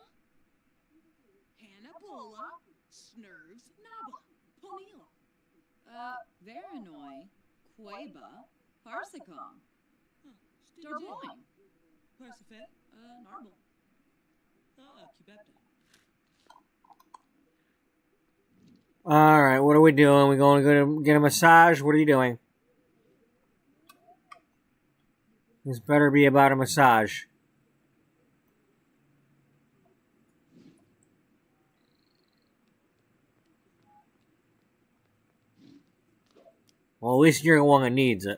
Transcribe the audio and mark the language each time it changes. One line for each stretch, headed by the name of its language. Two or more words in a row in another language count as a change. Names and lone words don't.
English: Hannabola. Snurves. Naba. Ponil. Varanoi. Quaba. Parsicom. Darboin. Parsifet. Narble. Cubepta. All right, what are we doing? We going to go to get a massage? What are you doing? This better be about a massage. Well, at least you're the one that needs it.